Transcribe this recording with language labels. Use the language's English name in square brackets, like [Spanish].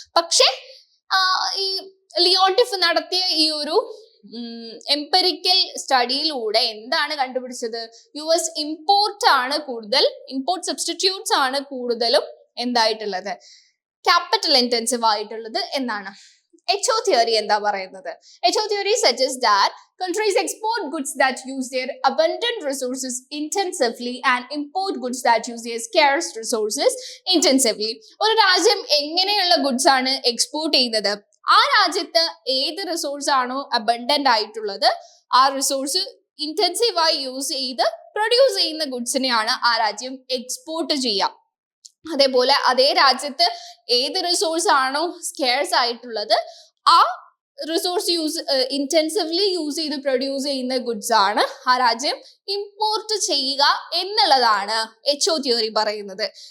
[Malayalam] പക്ഷെ ഈ ലിയോൺടിഫ് നടത്തിയ ഈ ഒരു എംപെറിക്കൽ സ്റ്റഡിയിലൂടെ എന്താണ് കണ്ടുപിടിച്ചത്? US ഇമ്പോർട്ട് സബ്സ്റ്റിറ്റ്യൂട്ട്സ് ആണ് കൂടുതലും എന്തായിട്ടുള്ളത്, ക്യാപിറ്റൽ ഇൻറ്റൻസീവ് ആയിട്ടുള്ളത് എന്നാണ്. HO theory എന്താ പറയുന്നത്? [English] HO theory suggests that countries export goods that use their abundant resources intensively and import goods that use their scarce resources intensively. [Malayalam] ഒരു രാജ്യം എങ്ങനെയുള്ള ഗുഡ്സ് ആണ് എക്സ്പോർട്ട് ചെയ്യുന്നത്? ആ രാജ്യത്ത് ഏത് റിസോഴ്സ് ആണോ അബണ്ടന്റ് ആയിട്ടുള്ളത്, ആ റിസോഴ്സ് ഇന്റൻസീവായി യൂസ് ചെയ്ത് പ്രൊഡ്യൂസ് ചെയ്യുന്ന ഗുഡ്സിനെയാണ് ആ രാജ്യം എക്സ്പോർട്ട് ചെയ്യുക. അതേപോലെ അതേ രാജ്യത്ത് ഏത് റിസോഴ്സ് ആണോ സ്കേഴ്സ് ആയിട്ടുള്ളത്, ആ റിസോഴ്സ് ഇന്റൻസീവ്ലി യൂസ് ചെയ്ത് പ്രൊഡ്യൂസ് ചെയ്യുന്ന ഗുഡ്സ് ആണ് ആ രാജ്യം ഇമ്പോർട്ട് ചെയ്യുക എന്നുള്ളതാണ് HO തിയറി പറയുന്നത്.